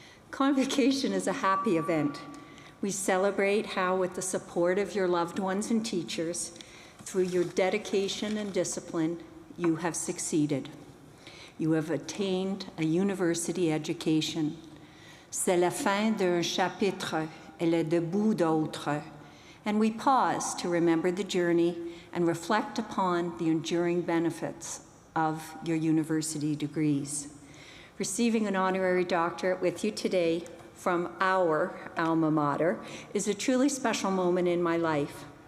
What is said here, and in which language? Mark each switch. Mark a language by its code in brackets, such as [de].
[en] Convocation is a happy event. We celebrate how, with the support of your loved ones and teachers, through your dedication and discipline, you have succeeded. You have attained a university education. [fr] C'est la fin d'un chapitre et le début d'autre. [en] And we pause to remember the journey and reflect upon the enduring benefits of your university degrees. Receiving an honorary doctorate with you today from our alma mater is a truly special moment in my life.